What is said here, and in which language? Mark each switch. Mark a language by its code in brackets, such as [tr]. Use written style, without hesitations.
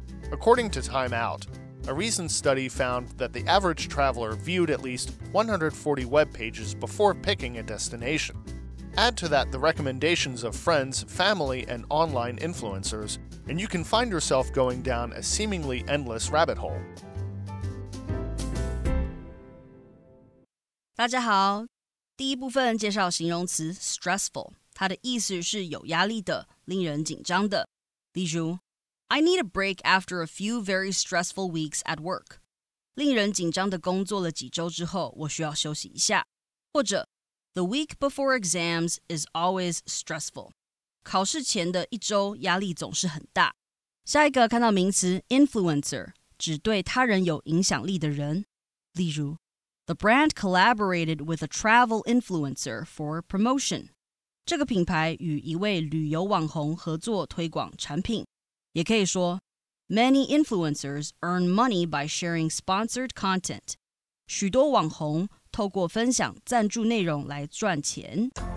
[en] According to Time Out, a recent study found that the average traveler viewed at least 140 web pages before picking a destination. Add to that the recommendations of friends, family, and online influencers, and you can find yourself going down a seemingly endless rabbit hole. [zh] 大家好，第一部分介绍形容词 stressful， 它的意思是有压力的、令人紧张的。例如 [en] I need a break after a few very stressful weeks at work. [zh] 令人紧张的工作了几周之后，我需要休息一下。或者 [en] The week before exams is always stressful. [zh] 考试前的一周压力总是很大。下一个看到名词 influencer， 指对他人有影响力的人。例如 [en] The brand collaborated with a travel influencer for promotion. [zh] 这个品牌与一位旅游网红合作推广产品。也可以说 [en] Many influencers earn money by sharing sponsored content. [zh] 许多网红透过分享赞助内容来赚钱。